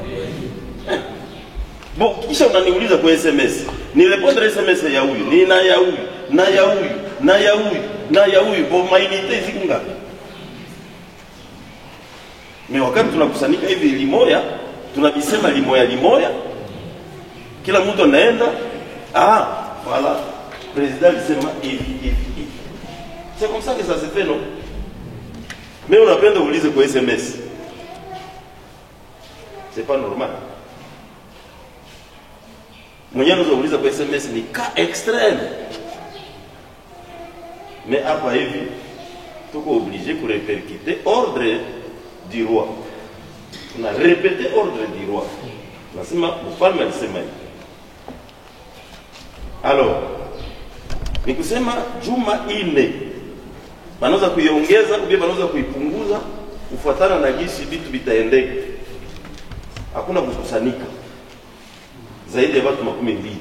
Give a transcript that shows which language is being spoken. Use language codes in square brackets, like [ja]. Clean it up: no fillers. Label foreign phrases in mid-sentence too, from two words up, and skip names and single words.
[sw] Bo kisha unaniuliza kwa SMS. Nirepondre SMS ya huyu, ni na ya huyu, na ya huyu, na ya huyu, na ya huyu. Bo mainite ziko ngapi? Me wakati tunakusanyika hivi limoya, tunabisema limoya. Kila mtu anaenda, voilà. Président alisema hivi. [fr] C'est comme ça que ça se fait, non? Mais on appelle de vous lire quoi SMS. C'est pas normal. Mwenye nous lire quoi SMS ni cas extrême. Mais après hivi, tuko obligé de répercuter ordre du roi. On a répété ordre du roi. [sw] Nasema mfalme alisema hivi. Alors, ni kusema juma ine wanaweza kuiongeza au wanaweza kuipunguza kufuatana na jinsi vitu vitaendeka. Hakuna kukusanyika zaidi ya watu 12.